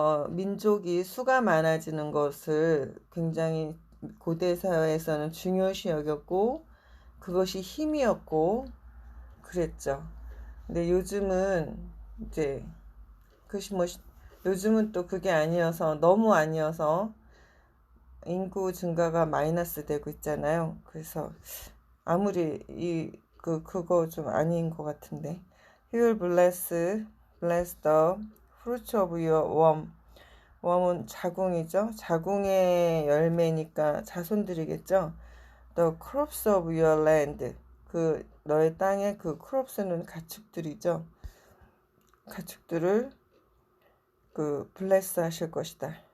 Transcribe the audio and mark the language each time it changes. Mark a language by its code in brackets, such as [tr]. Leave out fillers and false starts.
[ko] 민족이 수가 많아지는 것을 굉장히 고대 사회에서는 중요시 여겼고 그것이 힘이었고 그랬죠. 근데 요즘은 이제 그것이 요즘은 또 그게 아니어서 너무 아니어서 인구 증가가 마이너스 되고 있잖아요. 그래서 아무리 그거 좀 아닌 것 같은데. [en] He will bless the fruits of your womb. [ko] 웜은 자궁이죠. 자궁의 열매니까 자손들이겠죠. [en] The crops of your land. [ko] 그 너의 땅의 그 crops는 가축들이죠. 가축들을 그 bless 하실 것이다.